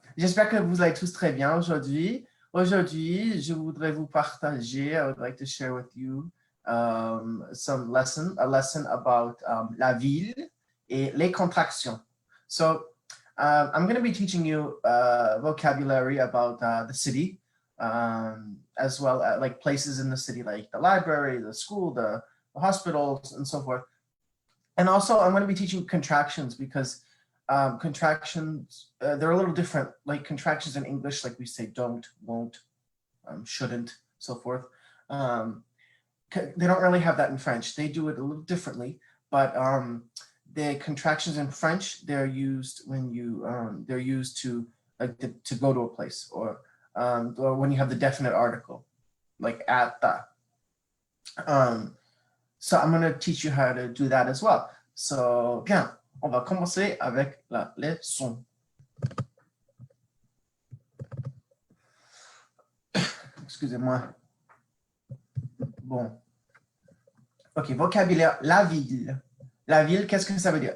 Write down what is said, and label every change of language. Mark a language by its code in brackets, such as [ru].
[fr] J'espère que vous allez tous très bien aujourd'hui. Aujourd'hui, je voudrais vous partager. [en] I would like to share with you a lesson about [fr] la ville et les contractions. [en] So, I'm going to be teaching you vocabulary about the city, as well as like places in the city, like the library, the school, the hospitals, and so forth. And also, I'm going to be teaching contractions because contractions, they're a little different. Like contractions in English, like we say don't, won't, shouldn't, so forth. They don't really have that in French. They do it a little differently, but the contractions in French, they're used when you they're used to like to go to a place, or when you have the definite article, like at the. So I'm going to teach you how to do that as well. [fr] So bien, on va commencer avec la leçon. Excusez-moi. Bon. Ok, vocabulaire, la ville. La ville, qu'est-ce que ça veut dire?